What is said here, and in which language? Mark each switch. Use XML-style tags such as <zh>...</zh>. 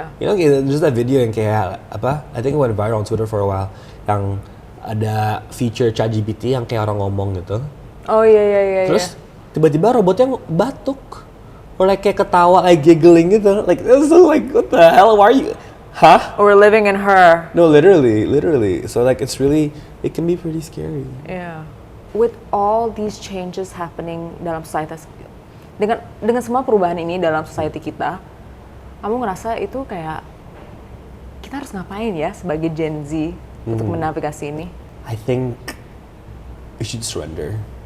<en>You know, there's that video</en> <id>yang kayak</id> <en>I think it went viral on Twitter for a while,</en> <id>yang ada feature ChatGPT yang kayak orang ngomong gitu. Terus tiba-tiba robotnya batuk, or like kayak ketawa, like giggling gitu,</id> <en>like it's so like what the hell, why are you? We're living in her. No, literally. So like it can be pretty scary. With all these changes happening</en> <id>dalam society, dengan semua perubahan ini dalam society kita, kamu ngerasa itu kayak kita harus ngapain ya sebagai Gen Z untuk menavigasi ini?</id> <en>I think we should surrender.</en>